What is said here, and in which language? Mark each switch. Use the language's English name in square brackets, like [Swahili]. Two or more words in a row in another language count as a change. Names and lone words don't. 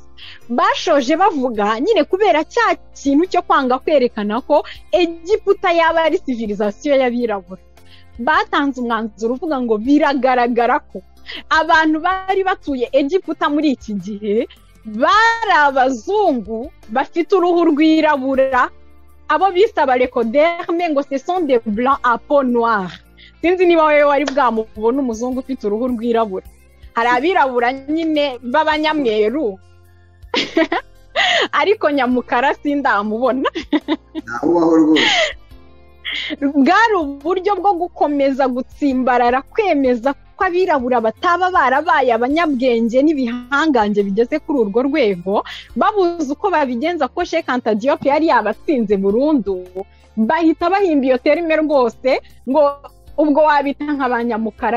[Kinyarwanda] Bashoje bavuga nyine kubera cya kintu cyo kwanga kwerekana ko Egiputa yaba ari civilisation y'abirabura, batanze umwanzuro uvuga ngo biragaragara ko abantu bari batuye Egiputa muri iki gihe bari abazungu bafite uruhu rwirabura, abo bise abarekoderme ngo [French] ce sont des blancs à peau noire. [Kinyarwanda] Sinzi niba wewe wari bwamubona umuzungu ufite uruhu rwirabura. Hari abirabura nyine b'abanyamweru ariko nyamukara sindamubona. Naho rwose bwari uburyo bwo gukomeza gutsimbarara, kwemeza ko abirabura bataba barabaye abanyabwenge n'ibihangange bigeze kuri urwo rwego, babuze uko babigenza ko Sheikh Anta Diop yari yabatsinze burundu, bahita bahimba iyo terime rwose ngo ubwo wabita nk'abanyamukara.